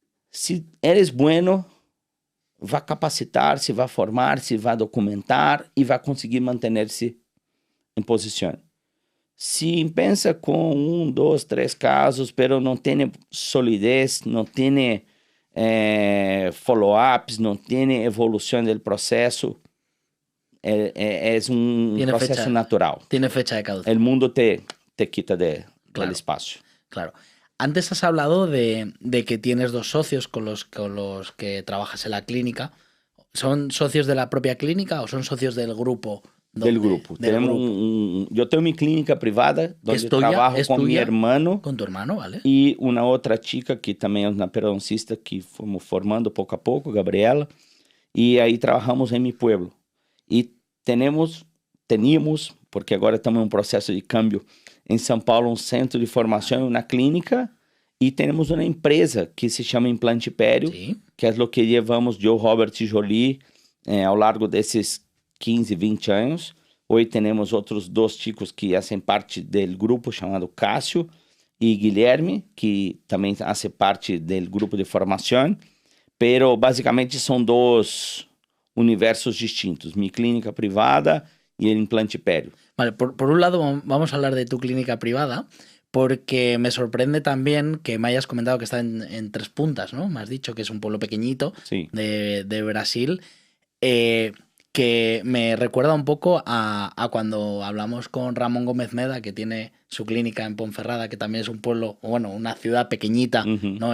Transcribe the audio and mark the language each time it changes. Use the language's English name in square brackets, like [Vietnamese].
[Portuguese] Se eres bueno, vai capacitar-se, vai formar-se, vai documentar e vai conseguir manter-se em posição. Se pensa com 1, 2, 3 casos, pero não tem solidez, não tem follow-ups, não tem evolução do processo, é processo natural. [Spanish] Tiene fecha de caducidad. O mundo te quita del espacio. Claro. Antes has hablado de que tienes 2 socios con los que trabajas en la clínica. ¿Son socios de la propia clínica o son socios del grupo? Del grupo. Yo tengo mi clínica privada, donde trabajo con mi hermano. Con tu hermano, ¿vale? Y una otra chica que también es una periodoncista que fuimos formando poco a poco, Gabriela. Y ahí trabajamos en mi pueblo. Y teníamos, porque agora estamos en un proceso de cambio, en São Paulo un centro de formación, una clínica. Y tenemos una empresa que se llama Implante Pério, ¿Sí? Que es lo que llevamos yo, Robert y Jolie, a lo largo de esos 15, 20 anos. [Portuguese] Hoje temos outros 2 chicos que fazem parte do grupo chamado Cássio e Guilherme, que também fazem parte do grupo de formação, pero basicamente são 2 universos distintos, mi clínica privada y el Implante Pério. [Spanish] Vale, por un lado vamos a hablar de tu clínica privada, porque me sorprende también que me hayas comentado que está en Tres Puntas, ¿no? Me has dicho que es un pueblo pequeñito Sí. de Brasil, que me recuerda un poco a cuando hablamos con Ramón Gómez Meda, que tiene su clínica en Ponferrada, que también es un pueblo, bueno, una ciudad pequeñita, ¿no?